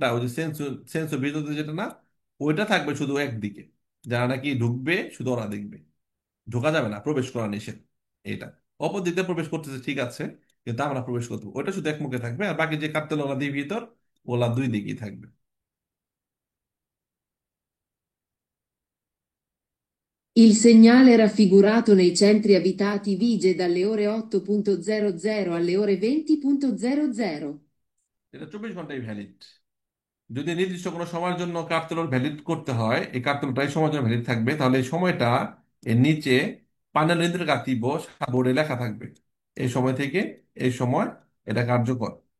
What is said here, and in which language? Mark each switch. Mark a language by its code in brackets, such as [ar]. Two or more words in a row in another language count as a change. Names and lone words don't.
[bn] ওই যে সেন্সর ভিতরে যেটা না, ওইটা থাকবে শুধু একদিকে, যারা নাকি ঢুকবে শুধু ওরা দেখবে, ঢোকা যাবে না, প্রবেশ করা নিষেধ। এটা অপর দিক দিয়ে প্রবেশ করতেছে ঠিক আছে, কিন্তু আমরা প্রবেশ করবো, ওইটা শুধু এক মুখে থাকবে, আর বাকি যে কার্তেল ওলা দিয়ে ভিতর, ওলা দুই দিকেই থাকবে। [it] Il segnale raffigurato nei centri abitati vige dalle ore 8.00 alle ore 20.00. [bn] এটা 24 ঘন্টাই ভ্যালিড। যদি নির্দিষ্ট কোনো সময়ের জন্য কার্তেল ভ্যালিড করতে হয়, এই কার্তেলটাই সময়ের জন্য ভ্যালিড থাকবে, তাহলে এই সময়টা এর নিচে [it] pannello integrativo [bn] বোর্ডে লেখা থাকবে, এই সময় থেকে এই সময় এটা কার্যকর।